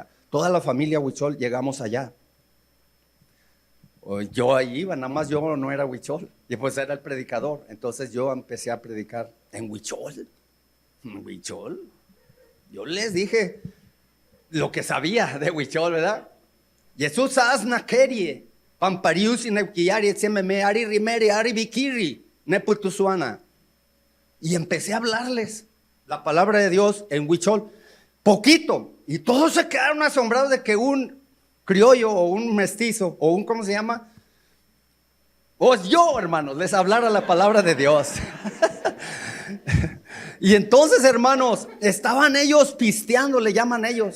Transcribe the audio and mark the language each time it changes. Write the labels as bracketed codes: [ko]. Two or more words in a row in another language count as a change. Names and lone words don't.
[es] Toda la familia huichol llegamos allá. Yo ahí iba, nada más yo no era huichol, y pues era el predicador. Entonces yo empecé a predicar en huichol. ¿Huichol? Yo les dije lo que sabía de huichol, ¿verdad? [hch] Jesús asna kerie, pamparius y neuquiari, etsememe, ari rimere, ari bikiri, neputusuana. [es] Y empecé a hablarles la palabra de Dios en huichol, poquito. Y todos se quedaron asombrados de que un criollo o un mestizo o un, ¿cómo se llama? Pues yo, hermanos, les hablara la palabra de Dios. Y entonces, hermanos, estaban ellos pisteando, le llaman ellos.